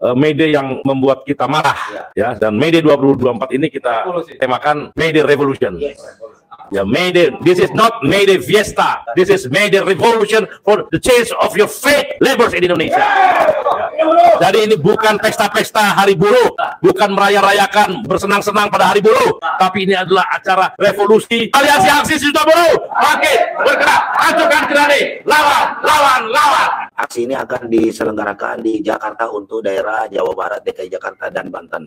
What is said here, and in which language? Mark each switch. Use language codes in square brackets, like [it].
[id] May Day yang membuat kita marah, ya. Dan May Day 2024 ini kita temakan May Day Revolution. [en] Ya, May Day, this is not May Day Fiesta, this is May Day Revolution for the change of your faith labors in Indonesia. [id] Ya. Jadi ini bukan pesta-pesta hari buruh, bukan meraya-rayakan bersenang-senang pada hari buruh, tapi ini adalah acara revolusi. Aliansi Aksi Sejuta Buruh, bangkit, bergerak, hancurkan tirani, lawan, lawan, lawan. Aksi ini akan diselenggarakan di Jakarta untuk daerah Jawa Barat, DKI Jakarta, dan Banten.